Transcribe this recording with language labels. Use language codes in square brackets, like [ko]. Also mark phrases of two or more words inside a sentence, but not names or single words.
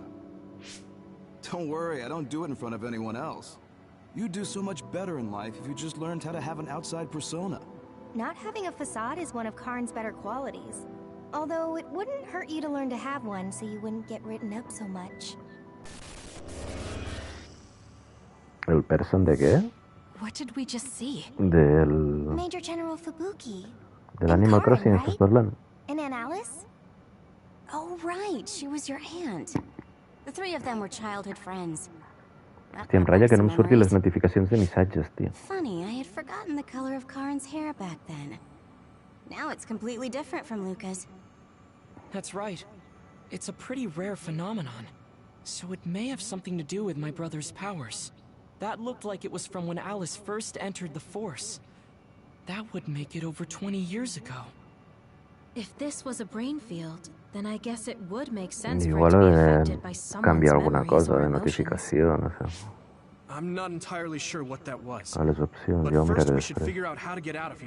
[en] Don't worry, I don't do it in front of anyone else. You'd do so much better in life if you just learned how to have an outside persona. Not having a facade is one of Karn's better qualities. Although it wouldn't hurt you to learn to have one so you wouldn't get written up so much. [es] ¿El person de qué? [en] What did we just see? [es] Del... [en] Major General Fubuki. [es] Del Animal Crossing, [en] right? [es] ¿estás hablando? [en] And Aunt Alice? Oh, right. She was your aunt. The three of them were childhood friends. [ca] Hòstia, em ratlla que no em surtin les notificacions de missatges, tio. [en] Funny, I had forgotten the color of Karn's hair back then. Now it's completely different from Luca's. That's right. It's a pretty rare phenomenon. So it may have something to do with my brother's powers. That looked like it was from when Alice first entered the Force. That would make it over 20 years ago. If this was a brain field, then I guess it would make sense for it [ca] Igual [en] to be [ca] he [en] affected by [ca] de [en] someone's [ca] canviar alguna [en] memories [ca] cosa [en] or [ca] de [en] emotions. [ca] notificació, no sé. [en] I'm not entirely sure what that was. [ca] A les opcions, [en] But [ca] jo ho [en] first [ca] miraré [en] we should [ca] després. [en] figure out how to get out of here.